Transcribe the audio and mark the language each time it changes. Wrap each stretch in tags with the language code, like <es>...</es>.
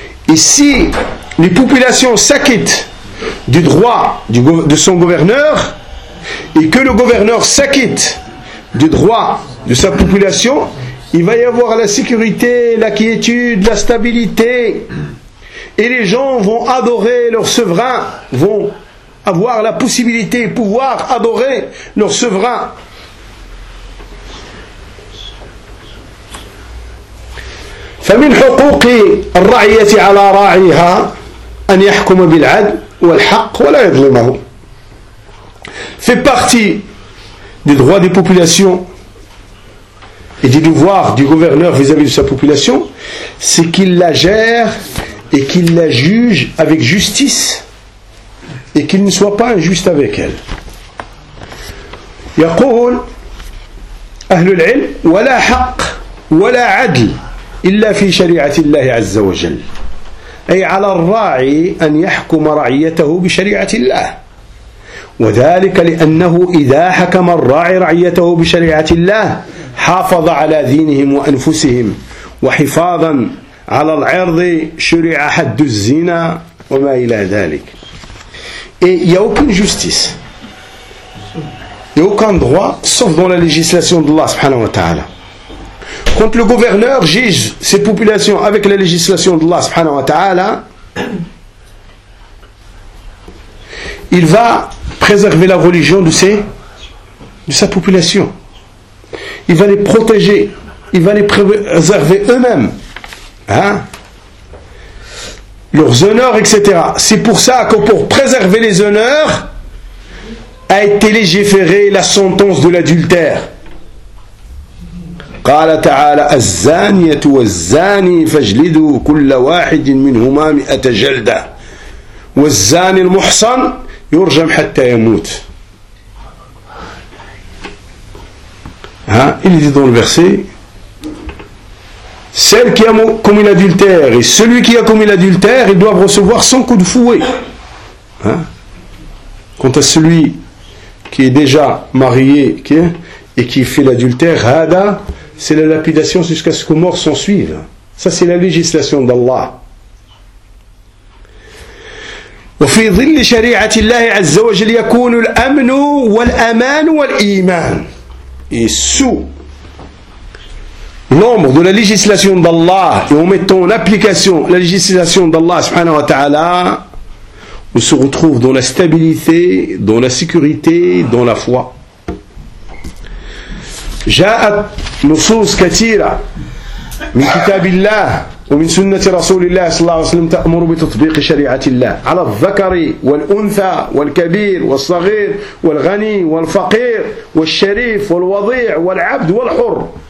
<fr>Et si les populations s'acquittent du droit de son gouverneur, et que le gouverneur s'acquitte du droit de sa population, il va y avoir la sécurité, la quiétude, la stabilité. Et les gens vont adorer leur souverain, vont avoir la possibilité de pouvoir adorer leur souverain.</fr> <ar>فمن حقوق الرعية على راعيها أن يحكم بالعدل والحق ولا يظلمه.</ar> <fr>Fait partie des droits des populations et des devoirs du gouverneur vis-à-vis de sa population, c'est qu'il la gère et qu'il la juge avec justice et qu'il ne soit pas injuste avec elle.</fr> <ar>يقول أهل العلم ولا حق ولا عدل إلا في شريعة الله عز وجل أي على الراعي أن يحكم رعيته بشريعة الله وذلك لأنه إذا حكم الراعي رعيته بشريعة الله حافظ على دينهم وأنفسهم وحفاظا على العرض شرع حد الزنا وما إلى ذلك أي يوكن جستيس يوكن دواء صفضوا للجسلسون الله سبحانه وتعالى.</ar> <fr>Quand le gouverneur juge ses populations avec la législation d'Allah subhanahu wa ta'ala, il va préserver la religion de sa population. Il va les protéger, il va les préserver eux-mêmes, hein? Leurs honneurs, etc. C'est pour ça que pour préserver les honneurs, a été légiférée la sentence de l'adultère.</fr> <ar>قال تعالى الزانية والزاني فاجلدوا كل واحد منهما 100 جلدة والزاني المحصن يرجم حتى يموت.</ar> <fr>Il dit dans le verset, celle qui a commis l'adultère et celui qui a commis l'adultère, ils doivent recevoir 100 coups de fouet. Quant à celui qui est déjà marié et qui fait l'adultère, hada, c'est la lapidation jusqu'à ce qu'aux morts s'en suivent. Ça, c'est la législation d'Allah.</fr> <ar>وفي ظل شريعة الله عز وجل يكون الأمن والأمان والإيمان.</ar> <fr>Et sous l'ombre de la législation d'Allah, et en mettant en application la législation d'Allah subhanahu wa ta'ala, on se retrouve dans la stabilité, dans la sécurité, dans la foi.</fr> <ar>جاءت نصوص كثيرة من كتاب الله ومن سنة رسول الله صلى الله عليه وسلم تأمر بتطبيق شريعة الله على الذكر والأنثى والكبير والصغير والغني والفقير والشريف والوضيع والعبد والحر.</ar>